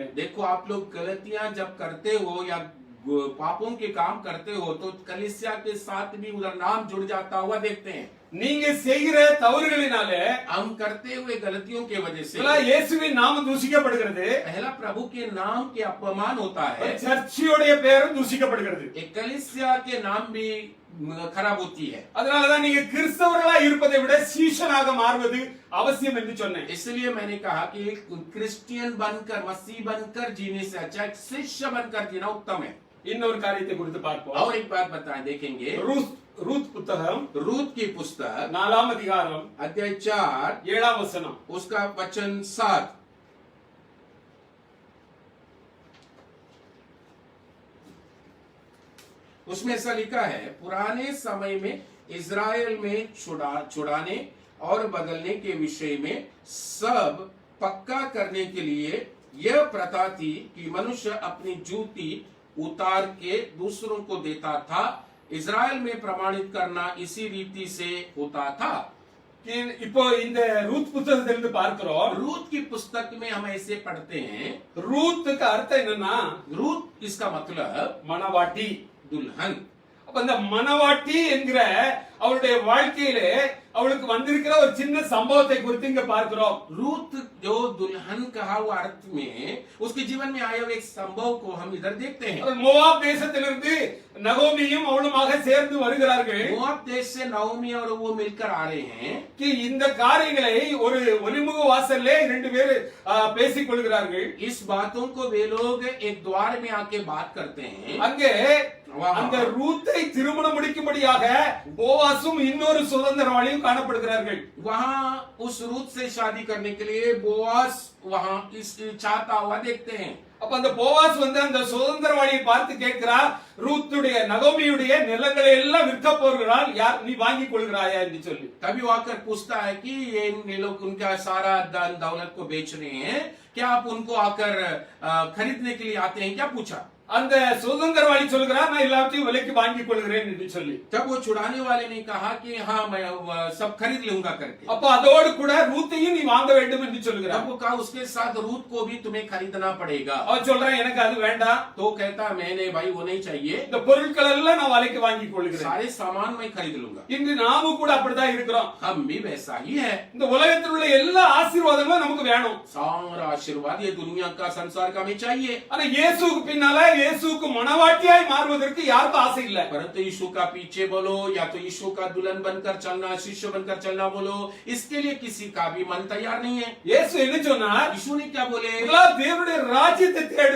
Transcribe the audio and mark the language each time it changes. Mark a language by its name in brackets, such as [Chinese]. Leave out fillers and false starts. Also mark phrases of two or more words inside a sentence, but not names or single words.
[Hindi] देखो आप लोग गलतियां जब करते हो या पापों के काम करते हो तो कलीसिया के साथ भी उधर नाम जुड़ जाता हुआ देखते हैं. [Tamil] நீங்க செய்கிற தவறுகளினாலே [Hindi] हम करते हुए गलतियों के वजह से [Tamil] இயேசுவின் நாமம் தூசிக்கப்படுகிறது. [Hindi] पहला प्रभु के नाम के अपमान होता है. [Tamil] சர்ச்சியோட பேரும் தூசிக்கப்படுகிறது. [Hindi] एक कलीसिया के नाम भी खराब होती है. [Tamil] அதனாலதான் நீங்க கிறிஸ்தவர்களா இருப்பதை விட சீஷனாக மாறுவது அவசியம் என்று சொன்னேன். [Hindi] इसलिए मैंने कहा कि क्रिश्चियन बनकर मसीह बनकर जीने से अच्छा एक शिष्य बनकर जीना उत्तम है. [Tamil] இன்னொரு காரியத்தை குறித்து பார்ப்போம். [Hindi] और एक बात बताएं, देखेंगे [Tamil] ரூத் புத்தகம் [Hindi] रूत की पुस्तक [Tamil] 4ஆம் அதிகாரம் [Hindi] अध्याय 4 [Tamil] 7ஆம் வசனம். [Hindi] उसका वचन 7। उसमें ऐसा लिखा है, पुराने समय में इज़राइल में छुड़ाने और बदलने के विषय में सब पक्का करने के लिए यह प्रथा थी कि मनुष्य अपनी जूती उतार के दूसरों को देता था। इज़राइल में प्रमाणित करना इसी रीति से होता था। [Tamil] இப்போ இந்த ரூத் புத்தகத்திலிருந்து பார்க்கிறோம். [Hindi] रूत की पुस्तक में हम ऐसे पढ़ते हैं, [Tamil] ரூத்துக்கு அர்த்தம் என்னன்னா [Hindi] रूत इसका मतलब [Tamil] மணவாட்டி. [Hindi] दुल्हन। [Tamil] அப்ப இந்த மணவாட்டி என்கிற அவளுடைய வாழ்க்கையிலே அவளுக்கு வந்திருக்கிற ஒரு சின்ன சம்பவத்தை குறித்து இங்க பார்க்கிறோம். [Hindi] रूत जो दुल्हन कहा हुआ अर्थ में उसके जीवन में आया हुआ एक संभव को हम इधर देखते हैं। [Tamil] மோவாப் தேசத்திலிருந்து நகோமியும் அவளுமாக சேர்ந்து வருகிறார்கள். [Hindi] मोआब देश से नओमी और वो मिलकर आ रहे हैं [Tamil] कि இந்த காரியங்களை ஒரு ஒலிமுக வாசல்லே ரெண்டு பேர் பேசிக் கொள்கிறார்கள். [Hindi] इस बातों को वे लोग एक द्वार में आके बात करते हैं। [Tamil] அங்கே அந்த ரூத்தை திருமணம் முடிக்கும்படியாக போவாசும் இன்னொரு சுதந்திரவாளியும் காணப்படுகிறார்கள். [Hindi] वहाँ उस रूत से शादी करने के लिए बोआस वहाँ इस चाहता हुआ देखते हैं। [Tamil] அப்ப அந்த போவாஸ் வந்து அந்த சுதந்திரவாளியை பார்த்து கேட்கிறார், ரூத்துடைய நகோமியுடைய நிலங்களை எல்லாம் விற்க போகிறாள், யார் நீ வாங்கி கொள்கிறாயா என்று சொல்லி. [Hindi] तभी वो आकर पूछता है कि ये लोग उनका सारा धन दौलत को बेच रहे हैं, क्या आप उनको आकर खरीदने के लिए आते हैं, क्या पूछा। [Tamil] அந்த சுதந்திரவாளி சொல்கிறார், நான் எல்லாத்தையும் விலைக்கு வாங்கி கொள்கிறேன் என்று சொல்லி. [Hindi] तब वो छुड़ाने वाले ने कहा कि हाँ मैं सब खरीद लूंगा करके। [Tamil] அப்ப அதோடு கூட ரூத்தையும் நீ வாங்க வேண்டும் என்று சொல்கிறார். [Hindi] तब वो कहा उसके साथ रूत को भी तुम्हें खरीदना पड़ेगा। [Tamil] அவன் சொல்றான், எனக்கு அது வேண்டாம். [Hindi] तो कहता मैंने भाई वो नहीं चाहिए, [Tamil] இந்த பொருட்கள் எல்லாம் நான் விலைக்கு வாங்கி கொள்கிறேன். [Hindi] सारे सामान मैं खरीद लूंगा। [Tamil] இன்று நாமும் கூட அப்படிதான் இருக்கிறோம். [Hindi] हम भी वैसा ही है। [Tamil] இந்த உலகத்தில் உள்ள எல்லா ஆசீர்வாதங்களும் நமக்கு வேணும். [Hindi] सारा आशीर्वाद ये दुनिया का संसार का हमें चाहिए। [Tamil] ஆனா இயேசுவுக்கு பின்னால இயேசுவுக்கு மணவாட்டியாய் மாறுவதற்கு யாருக்கும் ஆசை இல்ல. [Hindi] परंतु यीशु का पीछे बोलो या तो यीशु का दुल्हन बनकर चलना, शिष्य बनकर चलना बोलो, इसके लिए किसी का भी मन तैयार नहीं है। [Tamil] இயேசு என்ன சொன்னார்? [Hindi] यीशु ने क्या बोले, [Tamil] தேவனுடைய ராஜ்யத்தை தேடு,